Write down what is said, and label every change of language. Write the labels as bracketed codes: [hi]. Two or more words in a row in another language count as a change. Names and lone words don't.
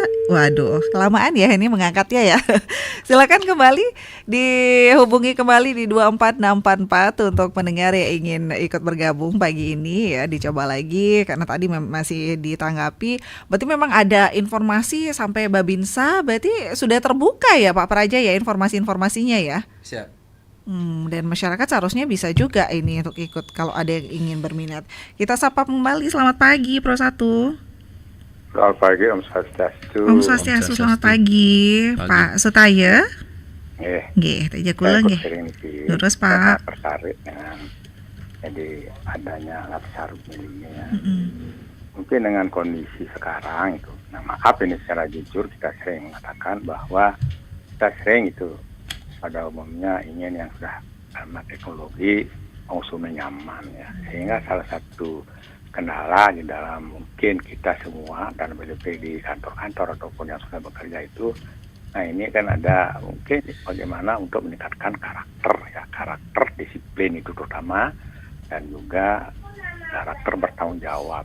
[id] Waduh, kelamaan ya ini mengangkatnya ya. Silakan kembali dihubungi kembali di 24644 untuk pendengar yang ingin ikut bergabung pagi ini ya, dicoba lagi karena tadi masih ditanggapi. Berarti memang ada informasi sampai Babinsa, berarti sudah terbuka ya Pak Praja ya informasi-informasinya ya. Siap. Dan masyarakat seharusnya bisa juga ini untuk ikut kalau ada yang ingin berminat. Kita sapa kembali, selamat pagi Pro 1. Selamat pagi, [ban] Om Swastiastu. Om Swastiastu, [id] selamat pagi. [ban] Pak Sutaya. Nggih, teja kula nggih. [id] Terus Pak. Tertarik dengan jadi adanya latsar ini ya. Mungkin dengan kondisi sekarang itu. Nah, maaf ini secara jujur kita sering mengatakan bahwa kita sering itu pada umumnya ingin yang sudah karena teknologi konsumen nyaman ya, sehingga salah satu kendala di dalam mungkin kita semua dan BDP di kantor-kantor ataupun yang sudah bekerja itu, nah ini kan ada mungkin bagaimana untuk meningkatkan karakter disiplin itu terutama, dan juga karakter bertanggung jawab.